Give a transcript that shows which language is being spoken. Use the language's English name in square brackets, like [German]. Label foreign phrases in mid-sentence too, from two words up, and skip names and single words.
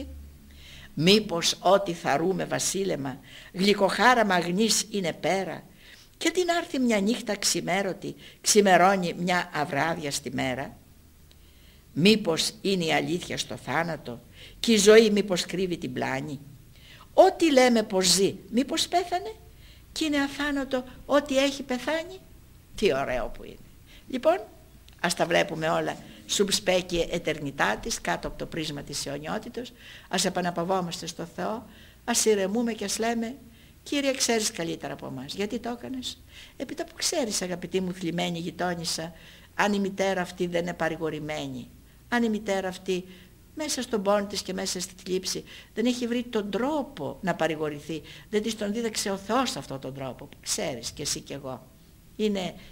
[Greek] Μήπως ό,τι θαρούμε βασίλεμα, γλυκοχάραμα αγνής είναι πέρα, και την άρθει μια νύχτα ξημέρωτη, ξημερώνει μια αβράδιαστη μέρα? Μήπως είναι η αλήθεια στο θάνατο, και η ζωή μήπως κρύβει την πλάνη? Ό,τι λέμε πως ζει, μήπως πέθανε, και είναι αθάνατο ό,τι έχει πεθάνει? Τι ωραίο που είναι. Λοιπόν, ας τα βλέπουμε όλα [Latin] sub specie aeternitatis, [Greek] κάτω από το πρίσμα της αιωνιότητος. Ας επαναπαυόμαστε στο Θεό, ας ηρεμούμε και ας λέμε, Κύριε, ξέρεις καλύτερα από εμάς. Γιατί το έκανες? Έπειτα που ξέρεις, αγαπητή μου θλιμμένη γειτόνισσα, αν η μητέρα αυτή δεν είναι παρηγορημένη, αν η μητέρα αυτή μέσα στον πόνο της και μέσα στη θλίψη δεν έχει βρει τον τρόπο να παρηγορηθεί, δεν της τον δίδαξε ο Θεός αυτόν τον τρόπο, που ξέρεις και εσύ και εγώ.